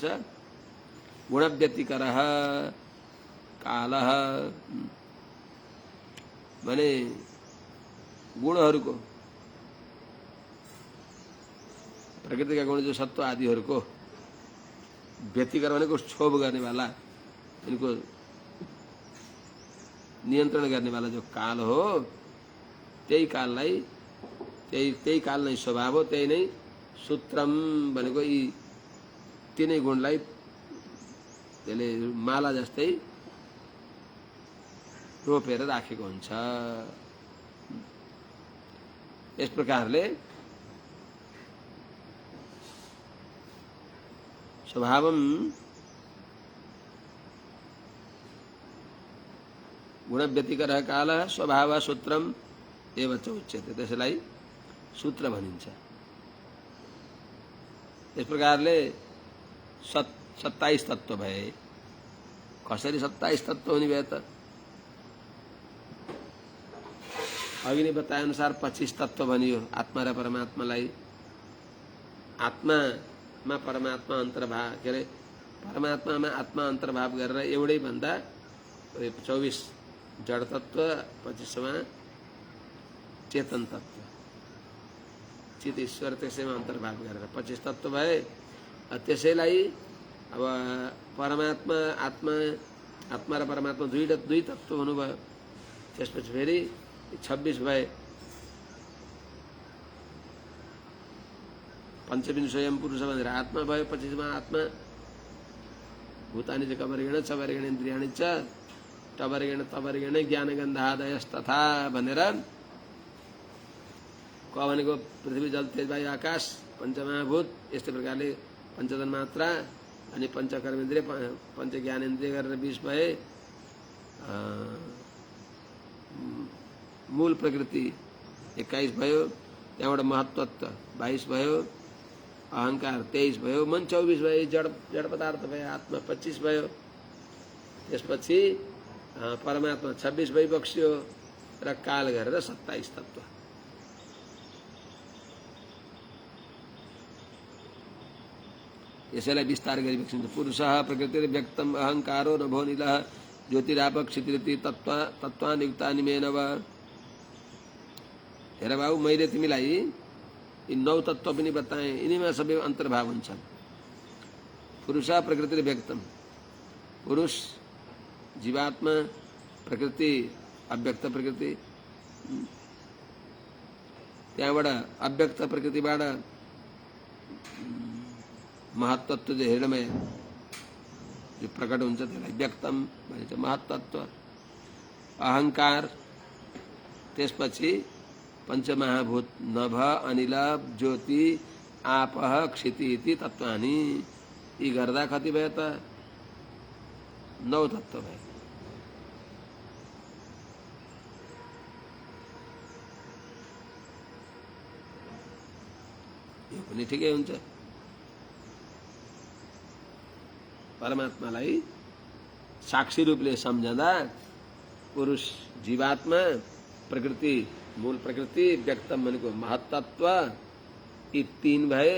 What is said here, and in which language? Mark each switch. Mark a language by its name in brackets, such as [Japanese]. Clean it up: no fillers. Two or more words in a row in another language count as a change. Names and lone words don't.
[Sanskrit] गुण व्यतिकरः कालः [Nepali] भने गुणहरूको प्रकृतिका गुण जो सत्व आदिहरूको व्यतिकर भनेको क्षोभ गर्नेवाला इनको नियन्त्रण गर्नेवाला जो काल हो त्यही काललाई त्यही काल नै स्वभाव हो। त्यही नै सूत्रम भनेको यी तीनै गुणलाई त्यसले माला जस्तै रोपेर राखेको हुन्छ। यस प्रकारले [Sanskrit] स्वभावम गुण व्यतिकरः कालः स्वभाव सूत्रम एव च उच्यते। [Nepali] त्यसलाई सूत्र भनिन्छ। यस प्रकारले 27 तत्व भए। कसरी 27 तत्व हुने भए त? अघि नै बताए अनुसार 25 तत्व भनियो आत्मा र परमात्मालाई। आत्मामा परमात्मा अन्तर्भाव के अरे परमात्मामा आत्मा अन्तर्भाव गरेर एउटै भन्दा 24 जड तत्व, 25वां चेतन तत्व चित ईश्वर त्यसैमा अन्तर्भाव गरेर 25 तत्व भए। त्यसैलाई अब परमात्मा आत्मा र परमात्मा दुई तत्व हुनुभयो। त्यसपछि फेरि 26 भए। पंचविंश स्वयं पुरुष भनेर आत्मा भयो। 25वां आत्मा [Sanskrit] भूतानि च कवर्गेण चवर्गेण इन्द्रियाणि च टवर्गेण तवर्गेण ज्ञानगन्धादयस्तथा [Nepali] भनेर क भनेको पृथ्वी जल तेज वायु आकाश पञ्चमहाभूत यस्तै प्रकारले पञ्चतन मात्रा अनि पञ्चकर्मेन्द्रिय पञ्च ज्ञानेन्द्रिय गरेर 20 भए। मूल प्रकृति 21 भयो, त्यहाँबाट महत्त्व 22 भयो, अहंकार 23 भयो, मन 24 भयो, जड पदार्थ भयो, आत्मा 25 भयो, त्यसपछि परमात्मा 26 भइबक्स्यो र काल गरेर 27 तत्त्व। यसैलाई विस्तार गरी विकसित [Sanskrit] पुरुषः प्रकृतिर् व्यक्तम् अहंकारो नभो नीलः ज्योतिरापः क्षितिरिति तत्त्वान् युक्तानि मे नव। [Nepali] हेर बाबु, मैले तिमीलाई यी 9 तत्त्व पनि बताएँ, यिनीमा सबै अन्तर्भाव हुन्छन्। [Sanskrit] पुरुषः प्रकृतिर् व्यक्तम्, [Nepali] पुरुष जीवात्मा, प्रकृति अव्यक्त प्रकृति, त्यहाँबाट अव्यक्त प्रकृतिबाट महत्त्व जो हिरणमय जो प्रकट हुन्छ त्यसलाई व्यक्तम भनिन्छ महत्त्व। अहंकार, त्यसपछि [Sanskrit] पञ्चमहाभूत नभ अनिल ज्योति आपः क्षिति इति तत्त्वानि। [Nepali] यी गर्दा कति भयो त? 9 तत्त्व भयो। यो पनि ठिकै हुन्छ। परमात्मालाई साक्षी रूपले सम्झँदा पुरुष जीवात्मा, प्रकृति मूल प्रकृति, व्यक्तम भनेको महत्त्व, यी 3 भए।